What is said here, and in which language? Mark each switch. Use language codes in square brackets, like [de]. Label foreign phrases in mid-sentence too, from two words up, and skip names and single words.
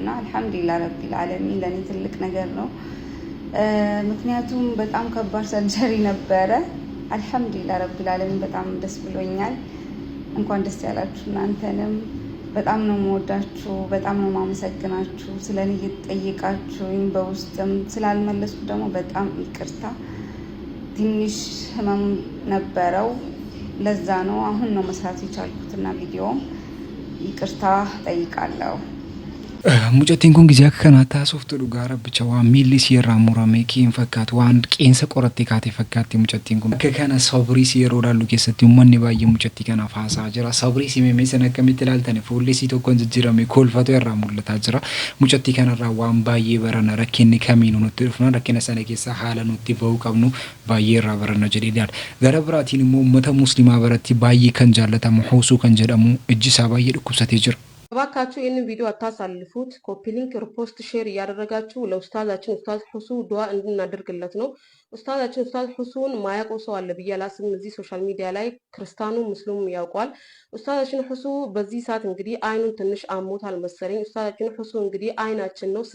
[ar] الحمد لله رب العالمين [am] ለኔ ትልቅ ነገር ነው ምክንያቱም በጣም ከባድ ሰርጀሪ ነበረ [ar] الحمد لله رب العالمين [am] በጣም ደስ ብሎኛል እንኳን ደስ ያላችሁ እናንተንም በጣም ነው የምወዳችሁ በጣም ነው ማመሰግናችሁ ስለኔ እየጠየቃችሁኝ በውስጥም ስላልመለስኩ ደግሞ በጣም ይቅርታ ትንሽ ህመም ነበረው ለዛ ነው አሁን ነው መስራት የቻልኩትና ቪዲዮ ይቅርታ ጠይቃለሁ [om] mucattiin kun gizee akka kanaa taasoftu dhugaa rabbicha waan miilli sirraa murame kiin fakkaatu waan qeensa qorattee kaatee fakkaatti mucattiin kun akka kana sabrii yeroo dhaallu keessatti uummanni baay'ee mucattii kanaaf haasaa jira sabrii simee san akkamitti ilaaltani fuulli isii tokkoon jijjiirame kolfatu irraa mul'ataa jira mucattii kanarraa waan baay'ee barana rakkinni kamiinuu nutti dhufna rakkina sana keessa haala nutti ba'uu qabnu baay'ee irraa barana jedhee yaada gara biraatiin immoo uummata muslimaa biratti baay'ee kan jaallatamu Husuu kan jedhamu ijji isaa baay'ee dhukkubsatee jira [am] እባካችሁ ይህንን ቪዲዮ አታሳልፉት [en] copy link repost share [am] እያደረጋችሁ ለኡስታዛችን ኡስታዝ ሁሱ ዱዓ እንድናደርግለት ነው ኡስታዛችን ኡስታዝ ሁሱን ማያውቀው ሰው አለ ብዬ አላስብም እዚህ ሶሻል ሚዲያ ላይ ክርስቲያኑ ሙስሊሙ ያውቀዋል ኡስታዛችን ሁሱ በዚህ ሰዓት እንግዲህ አይኑን ትንሽ አሞታል መሰለኝ ኡስታዛችን ሁሱ እንግዲህ አይናችን ነው